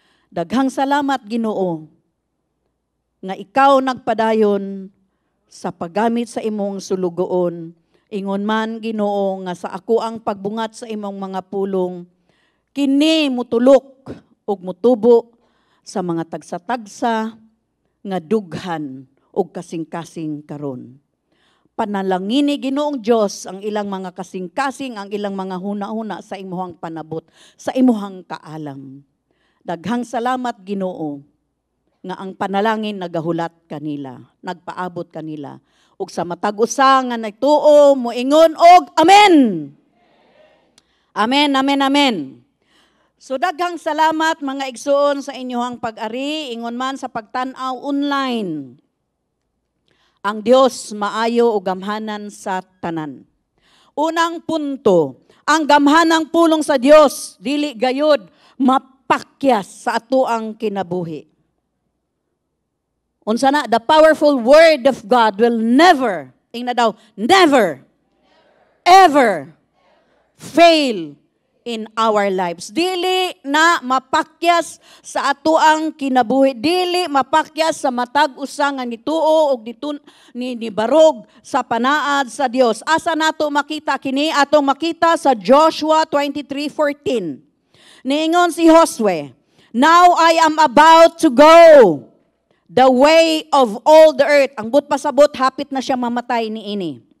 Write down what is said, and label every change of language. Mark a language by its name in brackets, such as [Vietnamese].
[Cebuano] Daghang salamat Ginoo nga ikaw nagpadayon sa paggamit sa imong sulugoon. Ingon man Ginoo nga sa ako ang pagbungat sa imong mga pulong, kini mutulok ug mutubo sa mga tagsa-tagsa nga dughan ug kasing-kasing karon. Panalangini Ginoong Dios ang ilang mga kasing-kasing, ang ilang mga huna-huna sa imuhang panabot, sa imuhang kaalam. Daghang salamat Ginoo nga ang panalangin nagahulat kanila, nagpaabot kanila. Ug sa matag usa nga nagtuo moingon og amen. Amen, amen, amen. So daghang salamat mga igsoon sa inyong pag-ari, ingon man sa pagtan-aw online. Ang Dios maayo o gamhanan sa tanan. Unang punto, ang gamhanang pulong sa Dios dili gayud mapakyas sa ato ang kinabuhi. Unsa na, [English] the powerful word of God will never, never, ever fail in our lives. [Cebuano] Dili na mapakyas sa ato ang kinabuhi. Dili mapakyas sa matag usa nga nituo og ni barog sa panaad sa Dios. Asa nato makita kini? Atong makita sa Joshua 23:14. Niingon si Josue, [English] "Now I am about to go the way of all the earth." [Cebuano] Ang but pasabot hapit na siya mamatay niini.